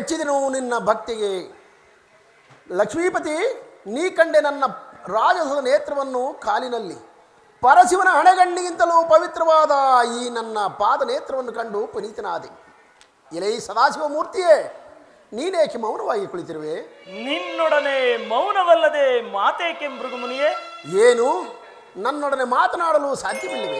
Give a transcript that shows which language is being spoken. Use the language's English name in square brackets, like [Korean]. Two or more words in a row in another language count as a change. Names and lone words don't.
[Kannada] ಎಂದಿನೂ ನಿನ್ನ ಭಕ್ತಿಗೆ. ಲಕ್ಷ್ಮೀಪತಿ, ನೀ ಕಂಡೆ ನನ್ನ ರಾಜಸದ ನೇತ್ರವನ್ನು ಕಾಲಿನಲ್ಲಿ, ಪರಶಿವನ ಹಣೆಗಣ್ಣಿಗಿಂತಲೂ ಪವಿತ್ರವಾದ ಈ ನನ್ನ ಪಾದ ನೇತ್ರವನ್ನು ಕಂಡು ಪುನೀತನಾದೆ. ಎಲೈ ಸದಾಶಿವ ಮೂರ್ತಿಯೇ, ನೀನೇಕೆ ಮೌನವಾಗಿ ಕುಳಿತಿರುವೆ? ನಿನ್ನೊಡನೆ ಮೌನವಲ್ಲದೆ ಮಾತೇಕೆ ಮೃಗಮುನಿಯೇ? ಏನು, ನನ್ನೊಡನೆ ಮಾತನಾಡಲು ಸಾಧ್ಯವಿಲ್ಲವೇ?